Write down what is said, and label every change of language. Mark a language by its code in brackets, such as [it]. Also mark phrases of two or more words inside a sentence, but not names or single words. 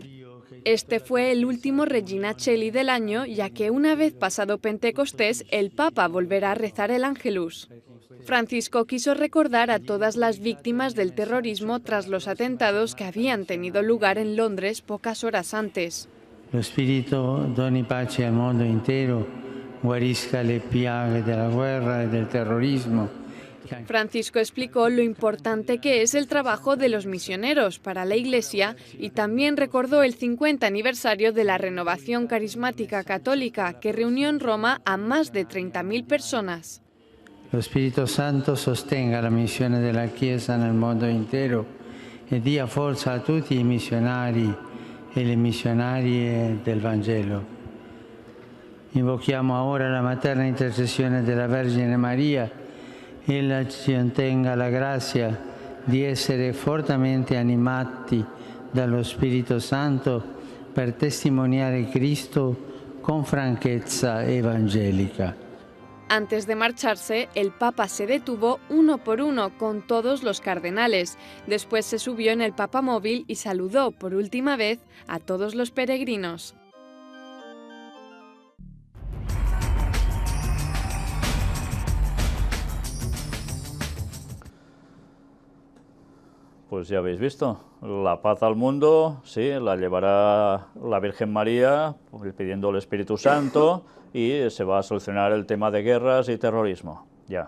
[es] Este fue el último Regina Coeli del año, ya que una vez pasado Pentecostés, el Papa volverá a rezar el Ángelus. Francisco quiso recordar a todas las víctimas del terrorismo tras los atentados que habían tenido lugar en Londres pocas horas antes. [it] Lo Spirito doni pace al mondo intero, guarisca le piaghe [es] de la guerra y [it] del terrorismo. [es] Francisco explicó lo importante que es el trabajo de los misioneros para la Iglesia y también recordó el 50 aniversario de la Renovación Carismática Católica, que reunió en Roma a más de 30.000 personas. [it] Lo Spirito Santo sostenga la missione della Chiesa nel mondo intero e dia forza a tutti i missionari e le missionarie del Vangelo. Invochiamo ora la materna intercessione della Vergine Maria. Ella ci ottenga la grazia di essere fortemente animati dallo Spirito Santo per testimoniare Cristo con franchezza evangelica. [es] Antes de marcharse, el Papa se detuvo uno por uno con todos los cardenales. Después se subió en el papamóvil y saludó por última vez a todos los peregrinos. Pues ya habéis visto, la paz al mundo, sí, la llevará la Virgen María pidiendo el Espíritu Santo y se va a solucionar el tema de guerras y terrorismo, ya.